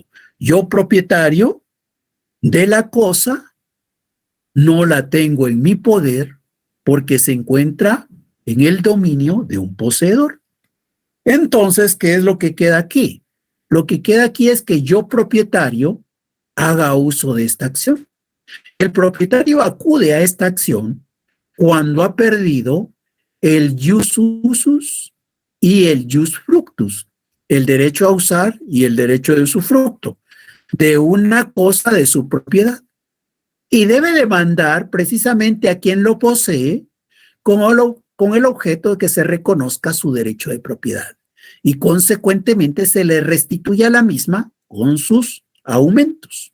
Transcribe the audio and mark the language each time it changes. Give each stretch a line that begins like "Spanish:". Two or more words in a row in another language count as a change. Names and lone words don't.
Spanish: Yo, propietario de la cosa, no la tengo en mi poder porque se encuentra en el dominio de un poseedor. Entonces, ¿qué es lo que queda aquí? Lo que queda aquí es que yo, propietario, haga uso de esta acción. El propietario acude a esta acción cuando ha perdido el
Latin: jus usus
Spanish: y el
Latin: jus fructus,
Spanish: el derecho a usar y el derecho de usufructo de una cosa de su propiedad. Y debe demandar precisamente a quien lo posee con el objeto de que se reconozca su derecho de propiedad y consecuentemente se le restituye a la misma con sus aumentos.